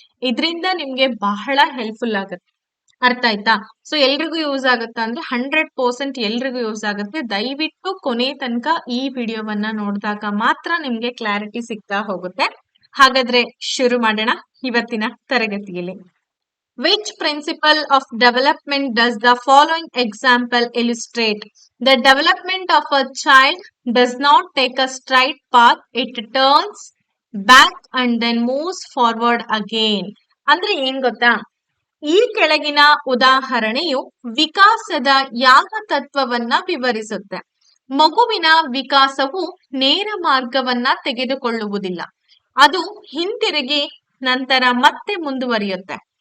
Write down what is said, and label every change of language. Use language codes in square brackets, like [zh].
[kn] ಇದರಿಂದ ನಿಮ್ಗೆ ಬಹಳ ಹೆಲ್ಪ್ಫುಲ್ ಆಗುತ್ತೆ. ಅರ್ಥ ಆಯ್ತಾ? ಸೊ ಎಲ್ರಿಗೂ ಯೂಸ್ ಆಗುತ್ತಾ ಅಂದ್ರೆ 100% ಎಲ್ರಿಗೂ ಯೂಸ್ ಆಗುತ್ತೆ. ದಯವಿಟ್ಟು ಕೊನೆ ತನಕ ಈ ವಿಡಿಯೋವನ್ನ ನೋಡಿದಾಗ ಮಾತ್ರ ನಿಮ್ಗೆ ಕ್ಲಾರಿಟಿ ಸಿಗ್ತಾ ಹೋಗುತ್ತೆ. ಹಾಗಾದ್ರೆ ಶುರು ಮಾಡೋಣ ಇವತ್ತಿನ ತರಗತಿಯಲ್ಲಿ. [en] Which principle of development does the following example illustrate? The development of a child does not take a straight path, it turns back and then moves forward again. [kn] ಅಂದ್ರೆ ಏನ್ ಗೊತ್ತಾ? ಈ ಕೆಳಗಿನ ಉದಾಹರಣೆಯು ವಿಕಾಸದ ಯಾವ ತತ್ವವನ್ನ ವಿವರಿಸುತ್ತೆ? ಮಗುವಿನ ವಿಕಾಸವು ನೇರ ಮಾರ್ಗವನ್ನ ತೆಗೆದುಕೊಳ್ಳುವುದಿಲ್ಲ, ಅದು ಹಿಂತಿರುಗಿ ನಂತರ ಮತ್ತೆ ಮುಂದುವರಿಯುತ್ತೆ.